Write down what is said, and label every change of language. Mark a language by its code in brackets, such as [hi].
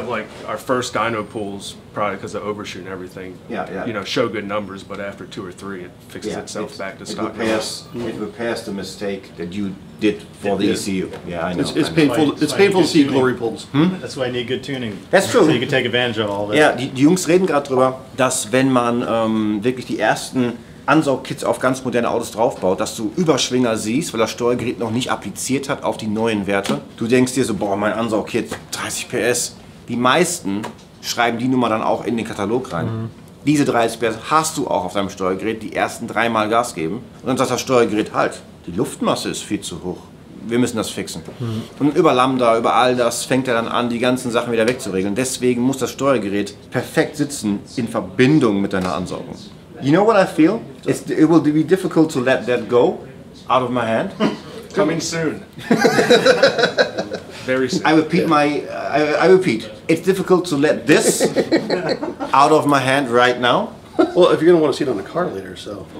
[en] of like our first dyno pools, probably because of overshoot and everything. Yeah. You know, show good numbers, but after 2 or 3, it fixes itself back to stock. It repairs the mistake that you did for the ECU. Yeah, I know. It's painful. It's painful to see glory pulls. That's why I need good tuning. That's true. So you can take advantage of all that. [de] Ja, die Jungs reden gerade drüber, dass wenn man wirklich die ersten Ansaugkits auf ganz moderne Autos draufbaut, dass du Überschwinger siehst, weil das Steuergerät noch nicht appliziert hat auf die neuen Werte. Du denkst dir so, boah, mein Ansaugkit, 30 PS. Die meisten schreiben die Nummer dann auch in den Katalog rein. Diese 30 PS hast du auch auf deinem Steuergerät, die ersten 3 Mal Gas geben. Und dann sagt das Steuergerät halt, die Luftmasse ist viel zu hoch. Wir müssen das fixen. Und über Lambda, über all das fängt er dann an, die ganzen Sachen wieder wegzuregeln. Deswegen muss das Steuergerät perfekt sitzen in Verbindung mit deiner Ansaugung. [en] You know what I feel? It will be difficult to let that go out of my hand. Coming soon. very safe. I repeat I repeat. It's difficult to let this out of my hand right now. Well, if you're going to want to see it on the car later, so.